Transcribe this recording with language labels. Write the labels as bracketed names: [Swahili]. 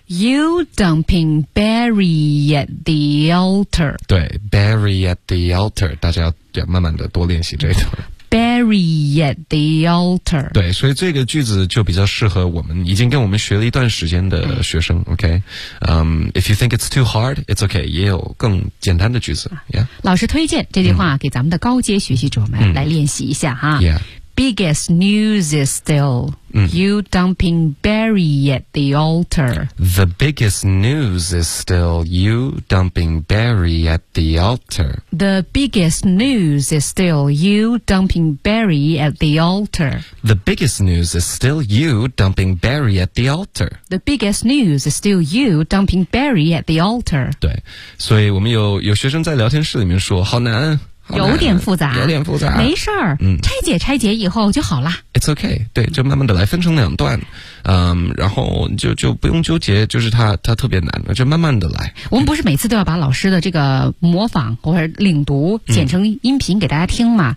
[English] You dumping Barry at the altar. 对 ,Barry at the altar. [Chinese] 大家要慢慢的多练习这一段。 [English] Barry at the altar. [Chinese] 对，所以这个句子就比较适合我们已经跟我们学了一段时间的学生。 [English] OK, if you think it's too hard, it's OK. [Chinese] 也有更简单的句子。Yeah. 老师推荐这句话给咱们的高阶学习者们来练习一下哈。 [English] Yeah. B biggest news is still、you dumping Barry at the altar. The biggest news is still you dumping Barry at the altar. The biggest news is still you dumping Barry at the altar. The biggest news is still you dumping Barry at the altar. The biggest news is still you dumping Barry at the altar. [Chinese] 对，所以我们有学生在聊天室里面说，好难。有点复杂，没事儿，拆解以后就好了。 [English] It's okay， [Chinese] 对，就慢慢的来，分成两段，然后就不用纠结，就是它特别难，就慢慢的来。我们不是每次都要把老师的这个模仿或者领读剪成音频给大家听吗？